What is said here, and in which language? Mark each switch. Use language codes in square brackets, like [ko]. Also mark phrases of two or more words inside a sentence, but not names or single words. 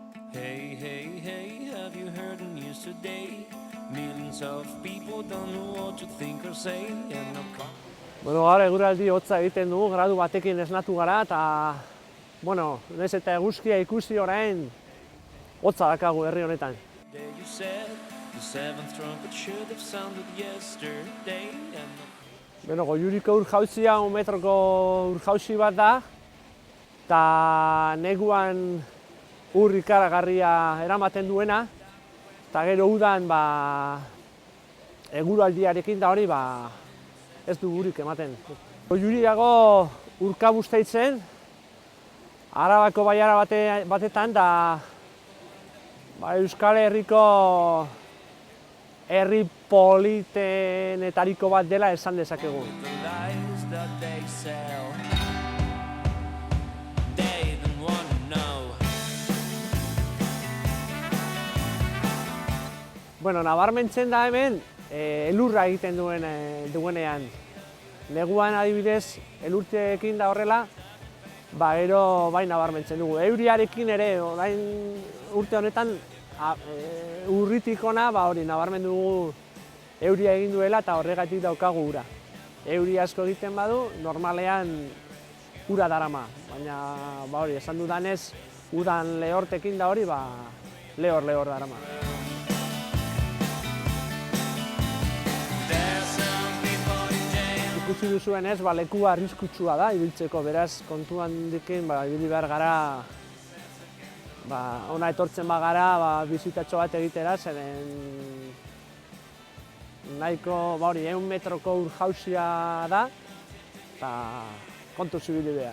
[en] Hey, hey, hey, have you heard the news today? Millions of people don't know what to think or say, and no [eu] Bueno, gaur eguraldi hotza egiten dugu, gradu batekin esnatu gara, eta, bueno, nahiz eta eguzkia ikusi orain, hotza dakagu herri honetan. [en] day you said the seventh trumpet should have sounded yesterday, and no [eu] Beno, Goiuriko ur-jauzia, 1 metroko ur-jauzi bat da, eta neguan ur ikaragarria eramaten duena, eta gero udan, eguraldiarekin da hori, ez du urik ematen. Goiuri dago Urkabustaitzen, Arabako baiara batetan, da Euskal Herriko herri politenetariko bat dela esan dezakegu. [en] the lies that they sell, they don't wanna know. [eu] Bueno, nabarmentzen da hemen, elurra egiten duenean. Neguan adibidez, elurteekin da horrela, gero bai nabarmentzen dugu. Euriarekin ere, orain urte honetan, urritik ona, hori nabarmen dugu euria egin duela eta horregatik daukagu ura. Euri asko egiten badu, normalean ura darama, baina hori, esan dudanez, udan lehortekin da hori, lehor darama. [en] There's some people in jail. [eu] Ikusi duzuenez, lekua arriskutsua da ibiltzeko, beraz kontuan dikin ibili behar gara, ona etortzen bagara bizitatxo bat egitera, zeren nahiko 100 metroko ur-jauzia da, eta kontuz ibili behar.